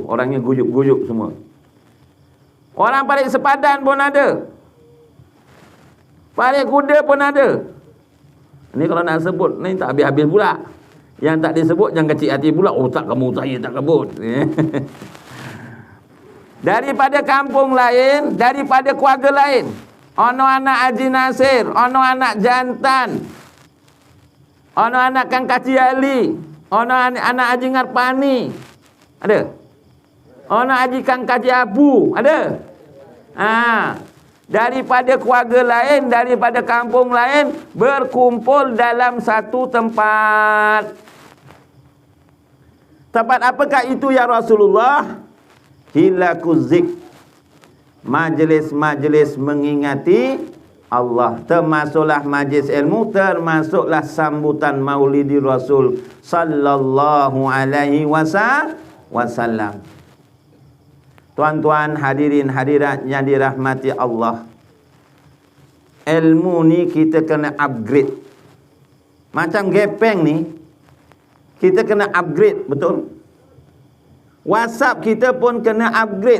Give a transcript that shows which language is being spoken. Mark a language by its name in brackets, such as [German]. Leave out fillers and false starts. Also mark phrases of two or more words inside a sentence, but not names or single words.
[Malay] Orangnya guyup-guyup semua. Orang Parit Sepadan pun ada. Parit Kuda pun ada. Ini kalau nak sebut ni tak habis-habis pula. Yang tak disebut jangan kecil hati pula. Oh tak kamu saya tak kebut. Daripada kampung lain, daripada keluarga lain. [Javanese] Ono anak Haji Nasir, ono anak Jantan, ono anak Kang Kaci Ali, ono anak Haji Ngarpani. [Malay] Ada? Ono Haji Kang Kaci Abu. Ada? Daripada keluarga lain, daripada kampung lain, berkumpul dalam satu tempat. Tempat apakah itu ya Rasulullah? Hilakuzik. Majlis-majlis mengingati Allah. Termasuklah majlis ilmu, termasuklah sambutan maulidi Rasul [Arabic] صلى الله عليه وسلم. [Malay] Tuan-tuan hadirin hadirat yang dirahmati Allah. Ilmu ni kita kena upgrade. Macam gepeng ni, kita kena upgrade, betul? WhatsApp kita pun kena upgrade.